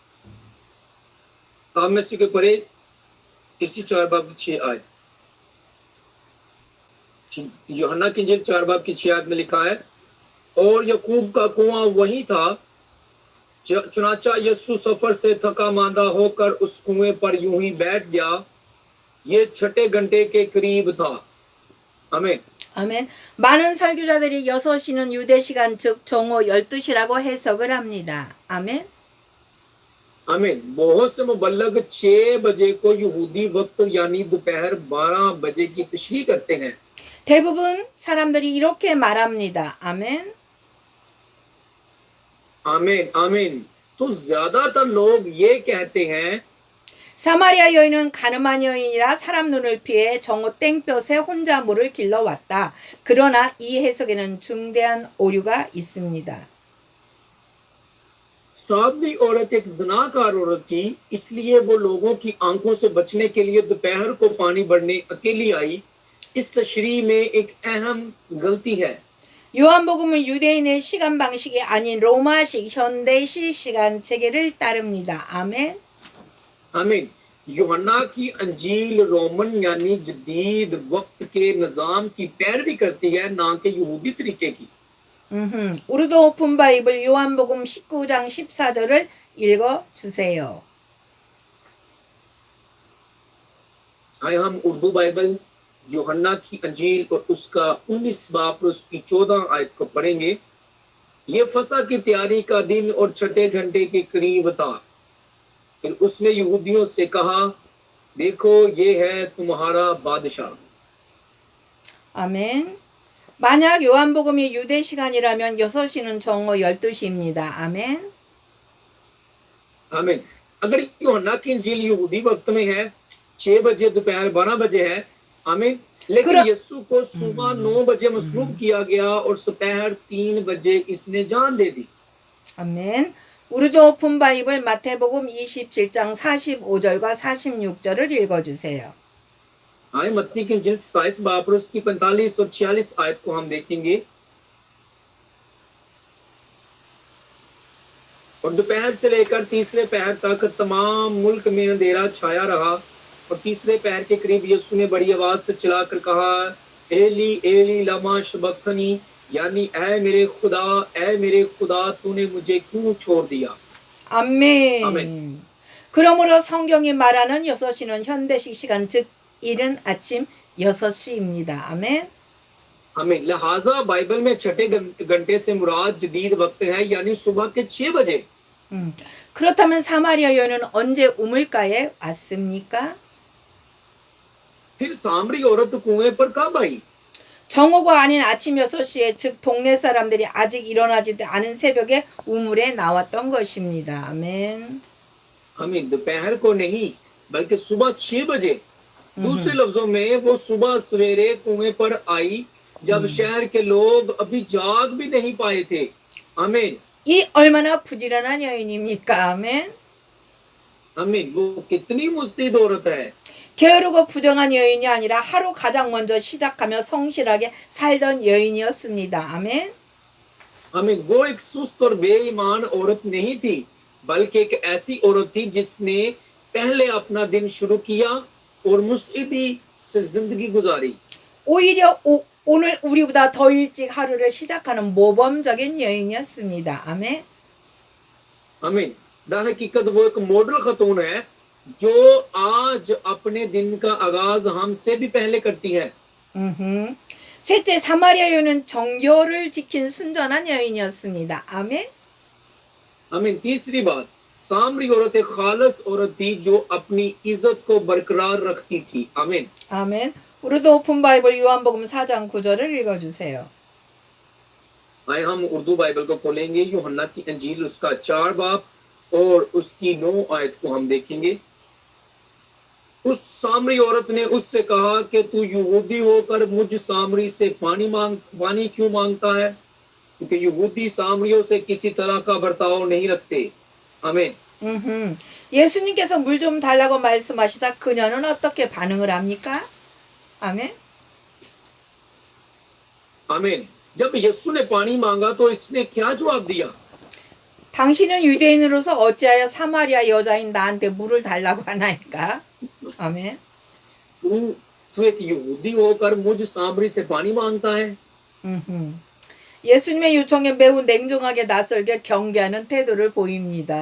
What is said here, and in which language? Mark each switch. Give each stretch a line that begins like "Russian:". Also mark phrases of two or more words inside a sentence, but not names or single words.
Urdu: آپ میں سے کوئی پڑھے اسی 4 باب کی 6 آیت. یوحنا کی انجیل 4 باب کی 6 آیت میں لکھا ہے، اور یعقوب کا کنواں وہی تھا، چنانچہ یسوع سفر سے تھکا ماندہ ہوکر اس کنویں پر یوں ہی بیٹھ گیا. یہ 6 گھنٹے کے قریب تھا. 아멘.
Korean: 아멘. 많은 설교자들이 6시는 유대 시간 즉 정오 12시라고 해석을 합니다. 아멘.
Urdu: आमीन। بہت سے مبلغ 6 بجے کو یہودی وقت یعنی دوپہر 12 بجے کی تشریح کرتے ہیں.
Korean: 대부분 사람들이 이렇게 말합니다. 아멘.
Urdu: آمین۔ آمین. تو زیادہ تر لوگ یہ کہتے ہیں,
Korean: 사마리아 여인은 가늠한 여인이라 사람 눈을 피해 정오 땡볕에 혼자 물을 길러왔다. 그러나 이 해석에는 중대한 오류가 있습니다.
Urdu: سابری عورت ایک زناکار عورت تھی، اسلیے وہ لوگوں کی آنکھوں سے بچنے کے لیے دوپہر کو پانی بھرنے اکیلی آئی. اس تشریح میں ایک اہم غلطی ہے.
Korean: 요한복음은 유대인의 시간 방식이 아닌 로마식 현대식 시간 체계를 따릅니다. 아멘.
Urdu: आमीन। یوحنا کی انجیل رومن یعنی جدید وقت کے نظام کی پیروی کرتی ہے، نہ کہ یہودی طریقے کی.
Korean: 우리도 오픈 바이블 요한복음 19장 14절을 읽어 주세요.
Urdu: آئے ہم اردو بائبل یوحنا کی انجیل اور اسکا 19 باب اور اسکی 14 آیت کو پڑھیں گے. یہ فسح کی تیاری کا دن اور 6 گھنٹے کے قریب تھا. پھر اسنے یہودیوں سے کہا، دیکھو یہ ہے تمہارا بادشاہ.
Korean: 아멘. 만약 요한복음이 유대 시간이라면 6시는 정오 12시입니다. 아멘.
Urdu: आमीन। اگر یوحنا کی انجیل یہودی وقت میں ہے 6 بجے دوپہر 12 بجے ہے، آمین، لیکن
Korean: 그러,
Urdu: یسوع کو صبح 9 بجے مصلوب کیا گیا اور دوپہر 3 بجے اسنے جان دے دی.
Korean: 아멘. 우리도 오픈 바이블 마태복음 27장 45절과 46절을 읽어주세요.
Urdu: آئے متی کی انجیل 27 باب اور اسکی 45 اور 46 آیت کو ہم دیکھیں گے. اور دوپہر سے لیکر تیسرے پہر تک تمام ملک میں اندھیرا چھایا رہا اور تیسرے پہر کے قریب یسوع نے بڑی آواز سے چلاکر کہا,
Aramaic: אלי אלי למה שבקתני,
Urdu: یعنی اے میرے خدا تونے مجھے کیوں چھوڑ دیا.
Korean: 아멘. 아멘. 그러므로 성경이 말하는 6시는 현대식 시간, 즉 이른 아침 6시입니다. 아멘.
Urdu: आमीन। لہٰذا بائبل میں چھٹے گھنٹے سے مراد جدید وقت ہے، یعنی صبح کے 6 بجے.
Korean: 그렇다면 사마리아 여인은 언제 우물가에 왔습니까?
Urdu: پھر سامری عورت کنویں پر کب آئی?
Korean: 정오가 아닌 아침 6시에, 즉 동네 사람들이 아직 일어나지도 않은 새벽에 우물에 나왔던 것입니다. 아멘.
Urdu: आमीन। دوپہر کو نہیں بلکہ صبح 6 بجے۔ دوسرے لفظوں میں وہ صبح سویرے کنویں پر آئی جب شہر کے لوگ ابھی جاگ بھی نہیں پائے تھے. आमीन।
Korean: 이 얼마나 부지런한 여인입니까? 아멘.
Urdu: آمین۔ وہ کتنی مستعد عورت ہے.
Korean: 게으르고 부정한 여인이 아니라 하루 가장 먼저 시작하며 성실하게 살던 여인이었습니다. 아멘.
Urdu: आमीन। وہ ایک سست اور بےایمان عورت نہیں تھی، بلکہ ایک ایسی عورت تھی جسنے پہلے اپنا دن شروع کیا اور مستعدی سے زندگی گزاری.
Korean: 오히려 오늘 우리보다 더 일찍 하루를 시작하는 모범적인 여인이었습니다. 아멘.
Urdu: आमीन। حقیقت وہ ایک ماڈل خاتون ہے جو آج اپنے دن کا آغاز ہمسے بھی پہلے کرتی ہے.
Korean: 셋째, 사마리아 여인은 정결을 지킨 순전한 여인이었습니다. 아멘.
Urdu: आमीन। تیسری بات، سامری عورت ایک خالص عورت تھی جو اپنی عزت کو برقرار رکھتی تھی. आमीन।
Korean: 아멘. 우리도 오픈 바이블 요한복음 4장 9절을 읽어주세요.
Urdu: آئے ہم اردو بائبل کو کھولیں گے، یوحنا کی انجیل اسکا 4 باب اور اسکی 9 آیت کو ہم دیکھیں گے. اس سامری عورت نے اسسے کہا کہ تو یہودی ہوکر مجھ سامری سے پانی کیوں مانگتا ہے، کیونکہ یہودی سامریوں سے کسی طرح کا برتاؤ نہیں رکھتے. आमीन।
Korean: 예수님께서 물 좀 달라고 말씀하시다 그녀는 어떻게 반응을 합니까? 아멘.
Urdu: आमीन। جب یسوع نے پانی مانگا تو اسنے کیا جواب دیا?
Korean: 당신은 유대인으로서 어찌하여 사마리아 여자인 나한테 물을 달라고 하나이까? 아멘.
Urdu: تو ایک یہودی ہوکر مجھ سامری سے پانی مانگتا ہے.
Korean: 예수님의 요청에 매우 냉정하게 낯설게 경계하는 태도를 보입니다.